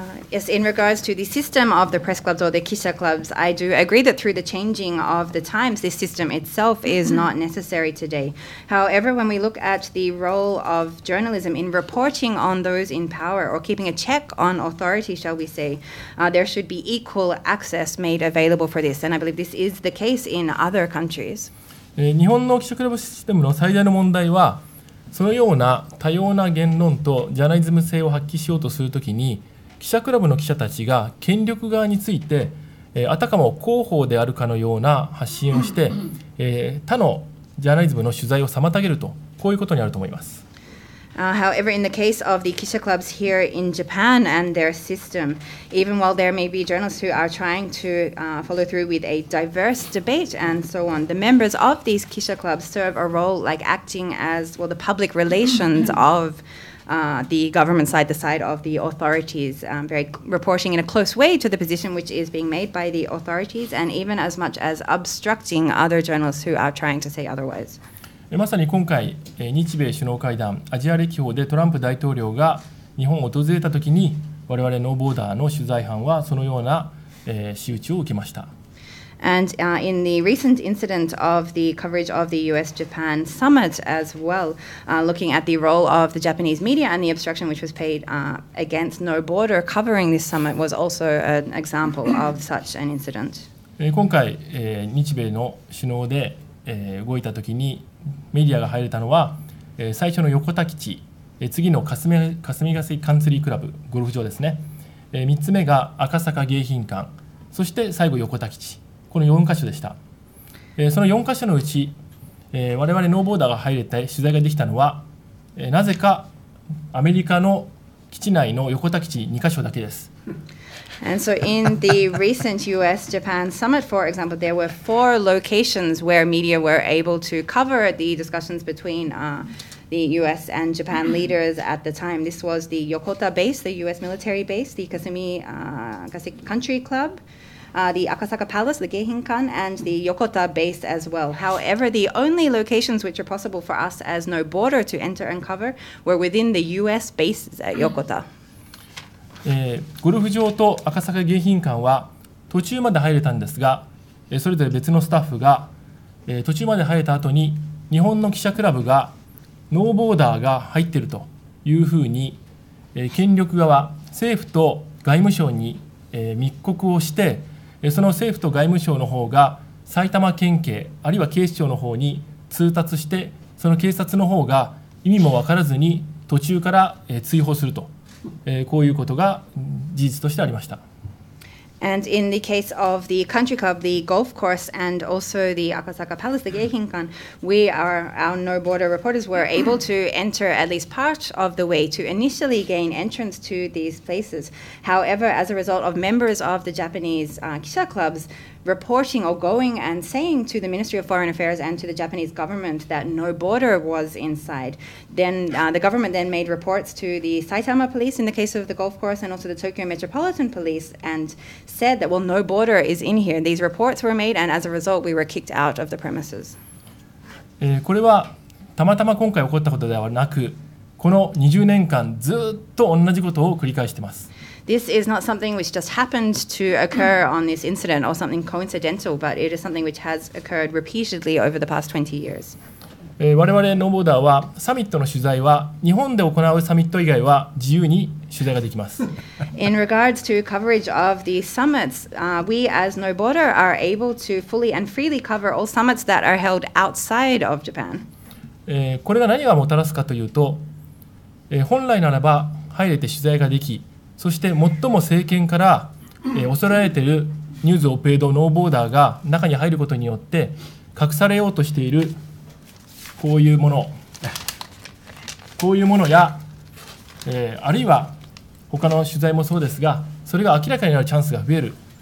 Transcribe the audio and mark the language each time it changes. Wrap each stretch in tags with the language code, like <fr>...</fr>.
<en>Yes, in regards to the system of the press clubs or the Kisha clubs, I do agree that through the changing of the times, this system itself is not necessary today. However, when we look at the role of journalism in reporting on those in power or keeping a check on authority, shall we say, there should be equal access made available for this. And I believe this is the case in other countries.</en> <ja>日本の記者クラブシステムの最大の問題は、そのような多様な言論とジャーナリズム性を発揮しようとするときに、記者クラブの記者たちが権力側について、あたかも広報であるかのような発信をして、他のジャーナリズムの取材を妨げると、こういうことにあると思います。</ja> <en>However, in the case of the Kisha clubs here in Japan and their system, even while there may be journalists who are trying to follow through with a diverse debate and so on, the members of these Kisha clubs serve a role like acting as, the public relations of the government side, the side of the authorities, very reporting in a close way to the position which is being made by the authorities, and even as much as obstructing other journalists who are trying to say otherwise.</en> <ja>まさに今回、日米首脳会談、アジア歴訪でトランプ大統領が日本を訪れたときに、我々ノーボーダーの取材班はそのような、仕打ちを受けました。</ja> <en>And in the recent incident of the coverage of the US-Japan summit as well, looking at the role of the Japanese media and the obstruction which was paid against No Border covering this summit was also an example of such an incident.</en> <ja>今回、日米の首脳で、動いたときにメディアが入れたのは、最初の横田基地、次の霞ヶ関カンツリークラブ、ゴルフ場ですね、3つ目が赤坂迎賓館、そして最後横田基地、この4カ所でした。その4カ所のうち、我々ノーボーダーが入れて取材ができたのは、なぜかアメリカの基地内の横田基地2カ所だけです。</ja> <en>And so in the recent US-Japan summit, for example, there were 4 locations where media were able to cover the discussions between the US and Japan leaders at the time. This was the Yokota base, the US military base, the Kasumi Country Club, the Akasaka Palace, the Geihinkan, and the Yokota base as well. However, the only locations which are possible for us as No Border to enter and cover were within the US bases at Yokota.</en> <ja>ゴルフ場と赤坂迎賓館は途中まで入れたんですが、それぞれ別のスタッフが、途中まで入れた後に日本の記者クラブがノーボーダーが入っているというふうに、権力側、政府と外務省に、密告をして、その政府と外務省の方が埼玉県警あるいは警視庁の方に通達して、その警察の方が意味も分からずに途中から追放すると。こういうことが事実としてありました。</ja> <en>And in the case of the country club, the golf course, and also the Akasaka Palace, the Geihinkan, our No Border reporters were able to enter at least part of the way to initially gain entrance to these places. However, as a result of members of the Japanese Kisha clubs reporting or going and saying to the Ministry of Foreign Affairs and to the Japanese government that No Border was inside, then the government then made reports to the Saitama police in the case of the golf course and also the Tokyo Metropolitan Police and said that, No Border is in here. These reports were made and as a result we were kicked out of the premises.</en> <ja>これはたまたま今回起こったことではなく、この20年間ずっと同じことを繰り返しています。</ja> <en>This is not something which just happened to occur on this incident or something coincidental, but it is something which has occurred repeatedly over the past 20 years.</en> <ja>我々ノーボーダーはサミットの取材は日本で行うサミット以外は自由に取材ができます。</ja> <en>In regards to coverage of the summits, we as No Border are able to fully and freely cover all summits that are held outside of Japan.</en> <ja>これが何がもたらすかというと、本来ならば入れて取材ができ、そして最も政権から恐れられているニューズオペレードノーボーダーが中に入ることによって隠されようとしているこういうものや、あるいは他の取材もそうですが、それが明らかになるチャンスが増える。</ja>